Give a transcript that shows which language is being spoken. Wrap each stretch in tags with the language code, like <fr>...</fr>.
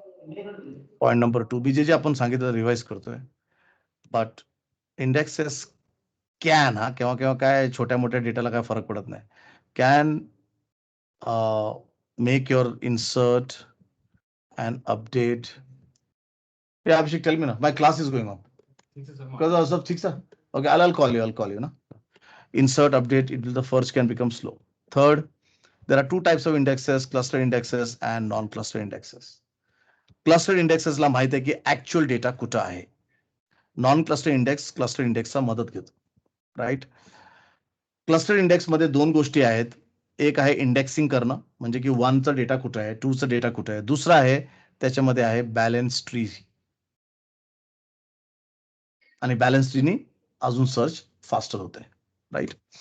<mr>Point number 2 जे आपण सांगितलं रिवाइज करतोय. बट इंडेक्सेस कॅन, हा केव्हा केव्हा काय छोट्या मोठ्या डेटाला काय फरक पडत नाही,</mr> <en>Can make your insert and update. Abhishek, tell me now. My class is going on. Because of six, okay, I'll call you. No? Insert, update. It will, the first can become slow. Third, there are two types of indexes: cluster indexes and non-cluster indexes.</en> <mr>Cluster indexes ला माहित आहे की actual data कुठं आहे. Non-cluster index cluster index चा मदत घेतो. Right. Cluster index मध्ये दोन गोष्टी आहेत. एक आहे इंडेक्सिंग करणं, म्हणजे की 1 चा डेटा कुठं आहे, 2 चा डेटा कुठं आहे. दुसरा आहे त्याच्यामध्ये आहे बॅलन्स ट्री, आणि बॅलन्स ट्रीनी अजून सर्च फास्टर होते. राईट.</mr>